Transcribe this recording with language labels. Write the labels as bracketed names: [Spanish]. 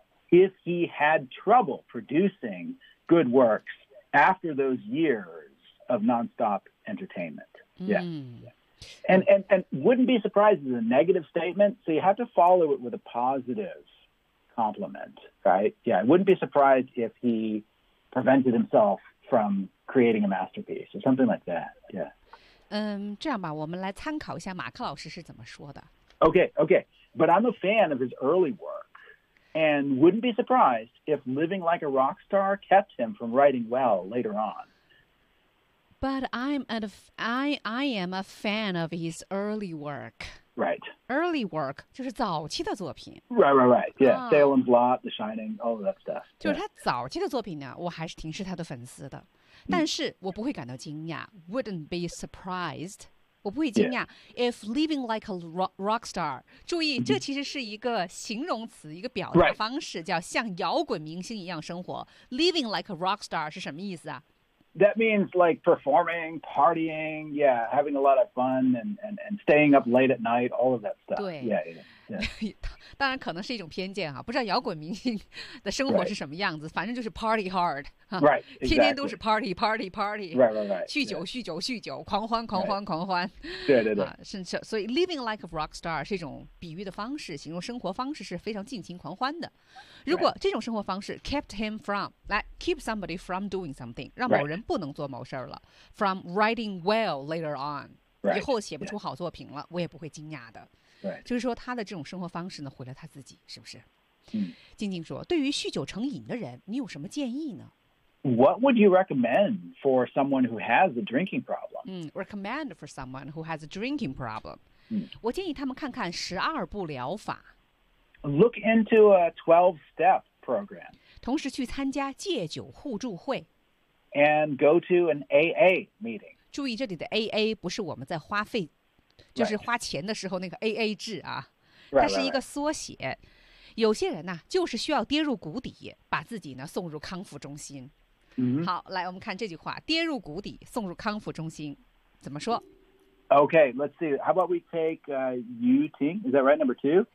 [English] If he had trouble producing good works after those years of nonstop entertainment. And wouldn't be surprised is a negative statement, so you have to follow it with a positive compliment, right? Yeah, I wouldn't be surprised if he prevented himself from creating a masterpiece or something like that. Yeah. [Chinese] 这样吧，我们来参考一下马克老师是怎么说的。 [English] Okay, okay. But I'm a fan of his early work and wouldn't be surprised if living like a rock star kept him from writing well later on. But I am a fan of his early work. Right. [Chinese] Early work 就是早期的作品。 [English] Right, right, right. Yeah,Salem's Lot, The Shining, all of that stuff. [Chinese] 就是他早期的作品呢，我还是挺是他的粉丝的。但是我不会感到惊讶 [English] wouldn't be surprised [Chinese] 我不会惊讶、 [English] yeah. if living like a rock star [Chinese] 注意、mm-hmm. 这其实是一个形容词一个表达方式、 [English] right. [Chinese] 叫像摇滚明星一样生活 [English] living like a rock star [Chinese] 是什么意思啊 [English] that means like performing partying yeah having a lot of fun and staying up late at night all of that stuff [Chinese] 对 [English] yeah, yeah. [Chinese] 当然可能是一种偏见、啊、不知道摇滚明星的生活是什么样子、 [English] right. [Chinese] 反正就是 [English] party hard Right, exactly. [Chinese] 天天都是 party, party, party. [English] Right, right, right. [Chinese] 酗酒、 [English] yeah. [Chinese] 酗酒酗酒狂欢狂欢、 [English] right. [Chinese] 狂欢。对对对。甚至所以 [English] living like a rock star [Chinese] 是一种比喻的方式形容生活方式是非常尽情狂欢的。如果这种生活方式 [English] kept him from, [Chinese] 来 [English] keep somebody from doing something, [Chinese] 让某人不能做某事了、 [English] right. from writing well later on,、 right. [Chinese] 以后写不出好作品了、 [English] yeah. [Chinese] 我也不会惊讶的。 [English] Right. [Chinese] 就是说他的这种生活方式呢毁了他自己是不是、嗯、静静说对于酗酒成瘾的人你有什么建议呢 [English] What would you recommend for someone who has a drinking problem? Recommend for someone who has a drinking problem.、 Mm. [Chinese] 我建议他们看看十二步疗法。 [English] Look into a 12-step program. [Chinese] 同时去参加戒酒互助会。 [English] And go to an AA meeting. [Chinese] 注意这里的 AA 不是我们在花费，就是花钱的时候那个 AA 制啊， [English] right. [Chinese] 它是一个缩写。 [English] Right, right, right. [Chinese] 有些人呢、啊、就是需要跌入谷底把自己呢送入康复中心、 [English] mm-hmm. [Chinese] 好来我们看这句话跌入谷底送入康复中心怎么说 [English] Okay, let's see How about we take Yuting Is that right, number two?